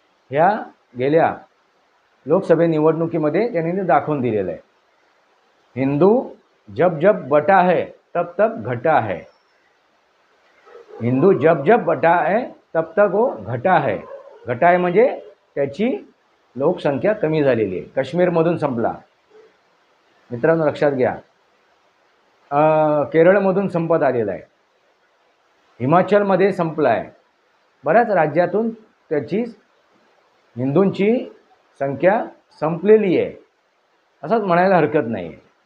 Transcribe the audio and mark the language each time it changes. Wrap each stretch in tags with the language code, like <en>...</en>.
<mr>ह्या गेल्या लोकसभा निवडणुकीमध्ये त्यांनी दाखवून दिलेलं आहे.</mr> <hi>हिंदू जब जब बटा है तब तब घटा है. हिंदू जब जब बटा है तब तक वो घटा है.</hi> <mr>घटा आहे म्हणजे त्याची लोकसंख्या कमी झालेली आहे. काश्मीरमधून संपला. मित्रांनो लक्षात घ्या, केरळमधून संपत आलेला आहे, हिमाचलमध्ये संपला आहे. बऱ्याच राज्यातून त्याची हिंदूंची संख्या संपलेली आहे असंच म्हणायला हरकत नाही आहे.</mr>